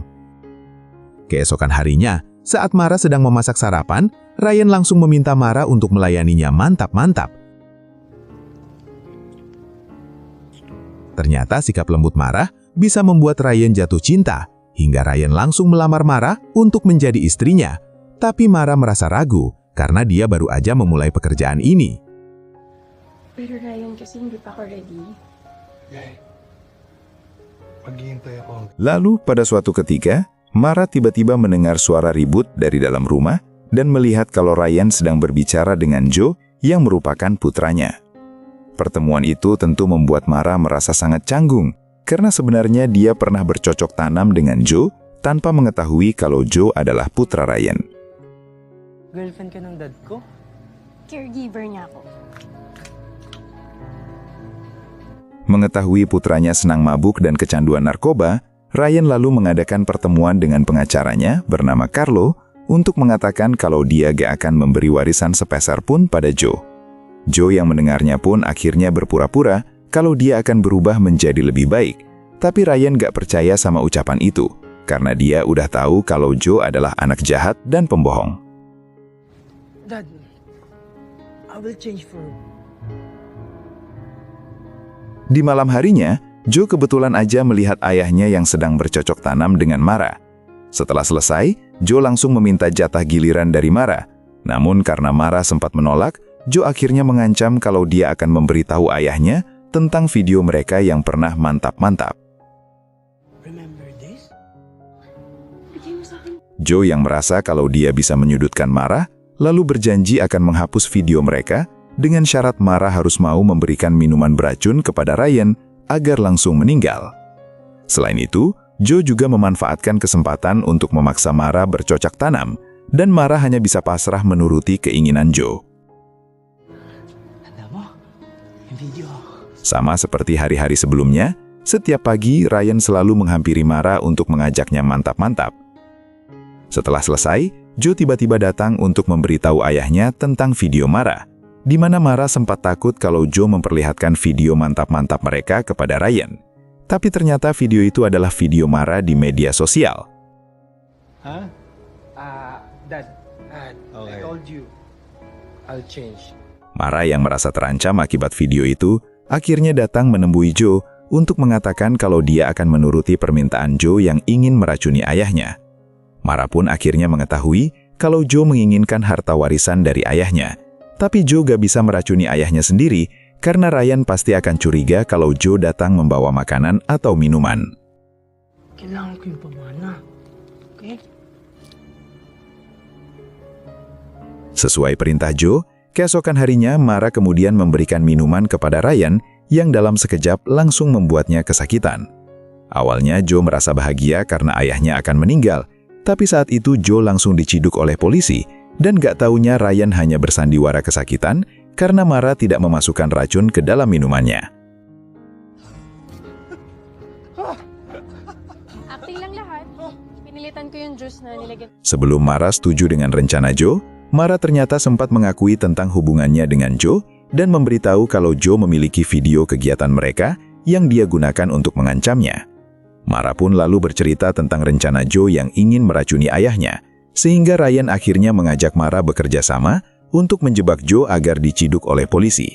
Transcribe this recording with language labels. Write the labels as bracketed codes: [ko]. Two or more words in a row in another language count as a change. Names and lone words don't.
[id] Keesokan harinya, saat Mara sedang memasak sarapan, Ryan langsung meminta Mara untuk melayaninya mantap-mantap. Ternyata sikap lembut Mara bisa membuat Ryan jatuh cinta, hingga Ryan langsung melamar Mara untuk menjadi istrinya. Tapi Mara merasa ragu, karena dia baru aja memulai pekerjaan ini. [tl] Pero Ryan, kasi hindi pa ako ready. Okay. Maghihintay ako. [id] Lalu pada suatu ketika, Mara tiba-tiba mendengar suara ribut dari dalam rumah dan melihat kalau Ryan sedang berbicara dengan Joe yang merupakan putranya. Pertemuan itu tentu membuat Mara merasa sangat canggung, karena sebenarnya dia pernah bercocok tanam dengan Joe tanpa mengetahui kalau Joe adalah putra Ryan. [tl] Girlfriend ka ng dad ko? Caregiver niya ako. [id] Mengetahui putranya senang mabuk dan kecanduan narkoba, Ryan lalu mengadakan pertemuan dengan pengacaranya bernama Carlo untuk mengatakan kalau dia gak akan memberi warisan sepeser pun pada Joe. Joe yang mendengarnya pun akhirnya berpura-pura kalau dia akan berubah menjadi lebih baik. Tapi Ryan gak percaya sama ucapan itu, karena dia udah tahu kalau Joe adalah anak jahat dan pembohong. [en] Dad, I will change for you. [id] Di malam harinya, Joe kebetulan aja melihat ayahnya yang sedang bercocok tanam dengan Mara. Setelah selesai, Joe langsung meminta jatah giliran dari Mara. Namun karena Mara sempat menolak, Joe akhirnya mengancam kalau dia akan memberitahu ayahnya tentang video mereka yang pernah mantap-mantap. [en] Remember this? [id] Joe yang merasa kalau dia bisa menyudutkan Mara, lalu berjanji akan menghapus video mereka dengan syarat Mara harus mau memberikan minuman beracun kepada Ryan agar langsung meninggal. Selain itu, Joe juga memanfaatkan kesempatan untuk memaksa Mara bercocok tanam, dan Mara hanya bisa pasrah menuruti keinginan Joe. [tl] Tanda mo, yung video. [id] Sama seperti hari-hari sebelumnya, setiap pagi Ryan selalu menghampiri Mara untuk mengajaknya mantap-mantap. Setelah selesai, Joe tiba-tiba datang untuk memberitahu ayahnya tentang video Mara, di mana Mara sempat takut kalau Joe memperlihatkan video mantap-mantap mereka kepada Ryan. Tapi ternyata video itu adalah video Mara di media sosial. Huh? [en] Dad, Okay. I told you, I'll change. [id] Mara yang merasa terancam akibat video itu, akhirnya datang menemui Joe untuk mengatakan kalau dia akan menuruti permintaan Joe yang ingin meracuni ayahnya. Mara pun akhirnya mengetahui kalau Joe menginginkan harta warisan dari ayahnya. Tapi Joe gak bisa meracuni ayahnya sendiri karena Ryan pasti akan curiga kalau Joe datang membawa makanan atau minuman. [tl] Kailangan ko yung pamana. [en] Okay? [id] Sesuai perintah Joe, keesokan harinya Mara kemudian memberikan minuman kepada Ryan yang dalam sekejap langsung membuatnya kesakitan. Awalnya Joe merasa bahagia karena ayahnya akan meninggal, tapi saat itu Joe langsung diciduk oleh polisi. Dan gak taunya Ryan hanya bersandiwara kesakitan karena Mara tidak memasukkan racun ke dalam minumannya. [tl] Acting lang lahat. Pinilitan ko yung juice na nilagyan. [id] Sebelum Mara setuju dengan rencana Joe, Mara ternyata sempat mengakui tentang hubungannya dengan Joe dan memberitahu kalau Joe memiliki video kegiatan mereka yang dia gunakan untuk mengancamnya. Mara pun lalu bercerita tentang rencana Joe yang ingin meracuni ayahnya, sehingga Ryan akhirnya mengajak Mara bekerja sama untuk menjebak Joe agar diciduk oleh polisi.